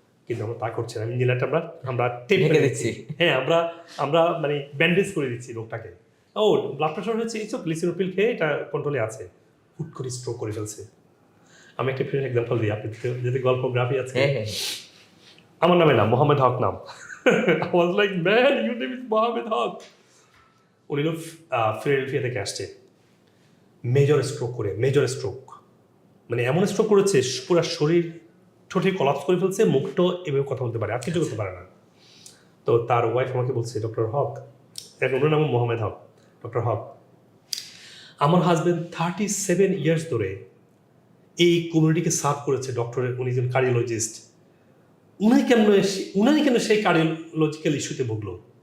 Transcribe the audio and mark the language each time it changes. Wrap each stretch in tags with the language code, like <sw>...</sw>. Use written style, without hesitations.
<bn>কিন্তু আমরা তা করছি না, ইঞ্জিন লাইটটা আমরা টেপ ঢেকে করে দিচ্ছি। হ্যাঁ, আমরা মানে ব্যান্ডেজ করে দিচ্ছি রোগটাকে। ও ব্লাড প্রেশার হচ্ছে, এইসব গ্লিসিনোপিল খেয়ে এটা কন্ট্রোলে আছে, হুট করে স্ট্রোক করে ফেলছে। আমি একটা ফ্রেন্ড এক্সাম্পল দিই, আপনি যদি গল্পগ্রাফি আছে, হ্যাঁ হ্যাঁ, আমার নামে না, মোহাম্মদ হক নাম।</bn> <en>I was like, man, your name is Mohammad Haque.</en> <bn>উনি হলো ফিলাডেলফিয়া থেকে আসছে, মেজর স্ট্রোক, মানে এমন স্ট্রোক করেছে পুরো শরীর ঠোঁটে কলাপস করে ফেলছে, মুখটা এভাবে কথা বলতে পারে, আর কিছু করতে পারে না। তো তার ওয়াইফ আমাকে বলছে, ডক্টর হক, ওনার নাম মোহাম্মদ হক, ডক্টর হক, আমার হাজব্যান্ড 37 ইয়ার্স ধরে এই কমিউনিটিকে সার্ভ করেছে, ডক্টরের, উনি একজন কার্ডিওলজিস্ট, উনি কেন সেই কার্ডিওলজিক্যাল ইস্যুতে ভুগলো?</bn>